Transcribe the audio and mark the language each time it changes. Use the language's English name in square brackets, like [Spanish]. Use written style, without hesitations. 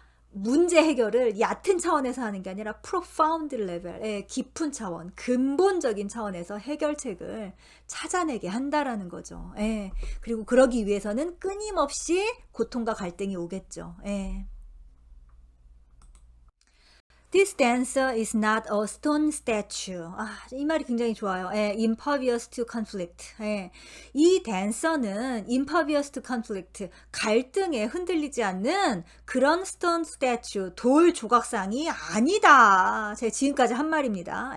[Korean] 문제 해결을 얕은 차원에서 하는 게 아니라 profound level, 깊은 차원, 근본적인 차원에서 해결책을 찾아내게 한다라는 거죠. 그리고 그러기 위해서는 끊임없이 고통과 갈등이 오겠죠. [English] This dancer is not a stone statue. [Korean] 이 말이 굉장히 좋아요. [English] impervious to conflict. [Korean] 이 댄서는 [English] impervious to conflict, [Korean] 갈등에 흔들리지 않는 그런 stone statue, 돌 조각상이 아니다. 제가 지금까지 한 말입니다.